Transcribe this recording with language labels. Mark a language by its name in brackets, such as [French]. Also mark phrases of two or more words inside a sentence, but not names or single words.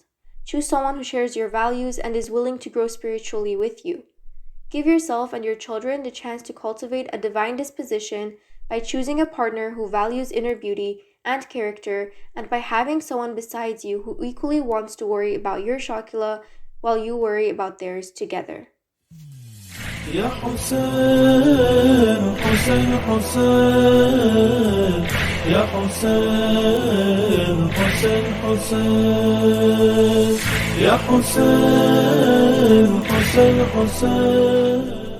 [English] Choose someone who shares your values and is willing to grow spiritually with you. Give yourself and your children the chance to cultivate a divine disposition by choosing a partner who values inner beauty and character, and by having someone besides you who equally wants to worry about your shakila while you worry about theirs together. [Arabic] يا حسين حسين حسين يا حسين حسين حسين يا حسين حسين حسين